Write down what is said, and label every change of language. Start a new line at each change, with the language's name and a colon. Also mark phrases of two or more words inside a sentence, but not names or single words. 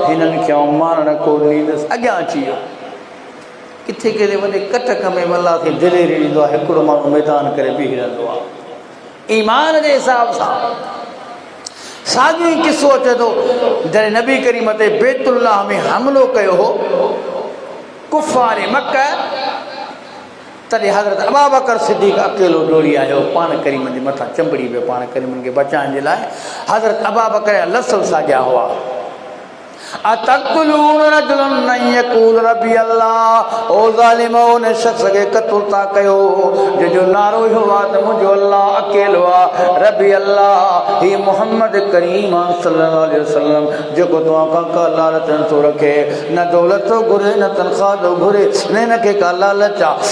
Sindhi: हिननि खे आऊं मारण कोन ॾींदुसि अॻियां अची वियो किथे किथे वञे कटक में अल्लाह खे दिलेरी ॾींदो आहे हिकिड़ो माण्हू मैदान करे बीही रहंदो आहे ईमान जे हिसाब सां साॻियो ई किसो अचे थो जॾहिं नबी करीम ते बैतुल्लाह में हमिलो कयो हो कुफार मक्का तॾहिं हज़रत अबू बकर सिद्दीक़ अकेलो डोड़ी आयो पान करीम जे मथां चंबड़ी पियो पान करीमनि खे बचाइण जे लाइ। हज़रत अबू बकर जा लसव साॻिया हुआ।
Arabic: أتقتلون رجلا يقول ربي الله,
Sindhi: ओ ज़ालिमो उन शख़्स खे क़त्ल था कयो जंहिंजो नारो इहो आहे त मुंहिंजो अल्लाह अकेलो आहे,
Arabic: ربي الله.
Sindhi: ही मोहम्मद करीम
Arabic: صلى الله عليه وسلم
Sindhi: जेको तव्हां खां का लालच नथो रखे, न दौलत थो घुरे न तनख़्वाह थो घुरे, न हिनखे का लालच आहे।